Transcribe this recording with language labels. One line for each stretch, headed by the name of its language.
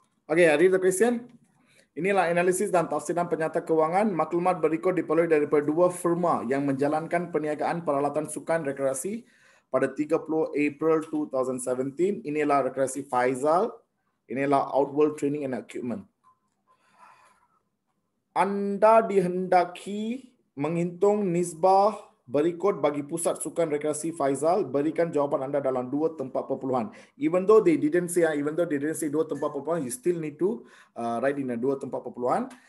English: Okay, I read the question.
Malay: Inilah analisis dan tafsiran penyata keuangan. Maklumat berikut diperoleh daripada dua firma yang menjalankan perniagaan peralatan sukan rekreasi pada 30 April 2017. Inilah Rekreasi Faizal. Inilah Outworld Training and Equipment. Anda dihendaki menghitung nisbah berikut bagi pusat sukan rekreasi Faizal. Berikan jawapan anda dalam 2 tempat perpuluhan.
English: Even though they didn't say 2 tempat perpuluhan, you still need to write in a 2 tempat perpuluhan.